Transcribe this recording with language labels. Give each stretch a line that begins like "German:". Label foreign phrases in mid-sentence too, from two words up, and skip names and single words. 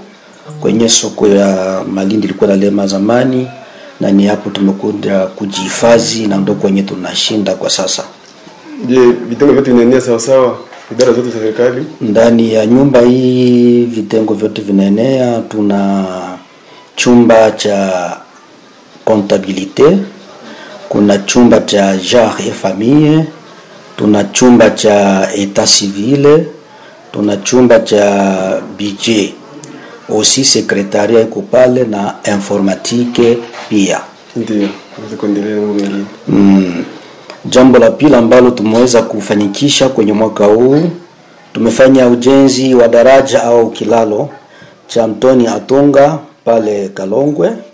Swahili: Kwenye soko ya Malindi ilikuwa lema zamani, na ni hapo tumekuja kujihifadhi, na ndio kwenye tunashinda kwa sasa. Je, vitengo vyote vinaenea sawa sawa? Idara zote za serikali? Ndani ya nyumba hii vitengo vyote vinaenea. Tuna chumba cha comptabilité, kuna chumba cha
French: genre et famille,
Swahili: tuna chumba cha
French: état civil,
Swahili: tuna chumba cha budget,
French: aussi secrétariat
Swahili: iko pale na informatique pia. Ndio, kuendelea na mambo mengine. Jambo la pili ambalo tumeweza kufanikisha kwenye mwaka huu, tumefanya ujenzi wa daraja au kilalo cha Mtoni Atonga pale Kalongwe.